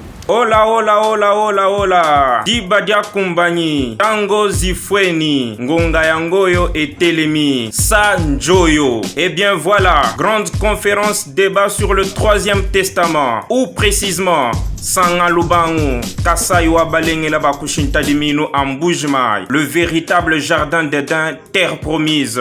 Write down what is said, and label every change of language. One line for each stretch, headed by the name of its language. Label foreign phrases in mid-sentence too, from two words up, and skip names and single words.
Spanish: Hola, hola, hola, hola, hola.
Kongo: Dibadia Kumbani, Tango Zifweni, Ngonga Yangoyo et Telemi, Sanjoyo.
French: Eh bien voilà, grande conférence débat sur le troisième testament, ou précisément,
Kongo: Sangalubangu, Kasaiwa Balengela Bakushinta Dimino Ambujmai,
French: le véritable jardin d'Éden, terre promise.